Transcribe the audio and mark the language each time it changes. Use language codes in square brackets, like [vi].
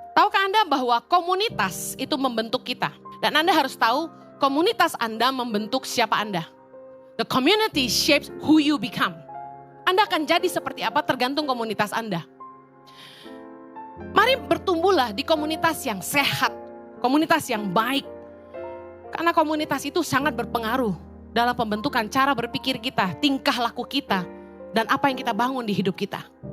[id] Tahukah Anda bahwa komunitas itu membentuk kita? Dan Anda harus tahu komunitas Anda membentuk siapa Anda. [en] The community shapes who you become. [id] Anda akan jadi seperti apa tergantung komunitas Anda. Mari bertumbuhlah di komunitas yang sehat, komunitas yang baik. Karena komunitas itu sangat berpengaruh dalam pembentukan cara berpikir kita, tingkah laku kita, dan apa yang kita bangun di hidup kita.